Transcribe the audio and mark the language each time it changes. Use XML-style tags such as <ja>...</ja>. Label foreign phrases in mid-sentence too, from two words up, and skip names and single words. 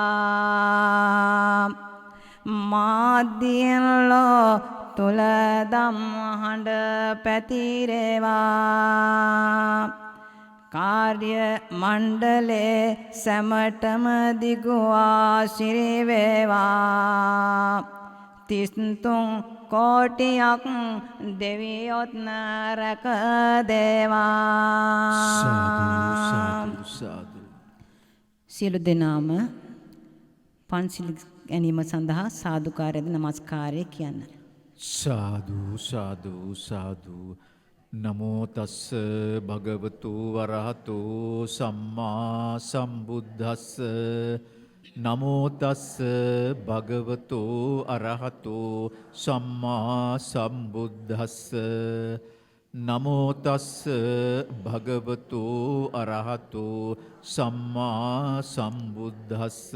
<si>මාධ්‍යන්ලෝ තුල දම් හඬ පැතිරේවා කාර්ය මණ්ඩලේ සැමටම දිගුවා සිරි වේවා 33 කෝටියක් දෙවියොත් නරක දේවා සාදු සාදු සියලු දෙනාම පන්සිල් ගැනීම සඳහා සාදුකාරයද නමස්කාරය කියන්න සාදු සාදු සාදු</si> <pi>නමෝ තස්ස භගවතු වරහතු සම්මා සම්බුද්දස්ස නමෝ තස්ස භගවතු අරහතු සම්මා සම්බුද්දස්ස නමෝ තස්ස භගවතු අරහතු සම්මා සම්බුද්දස්ස</pi>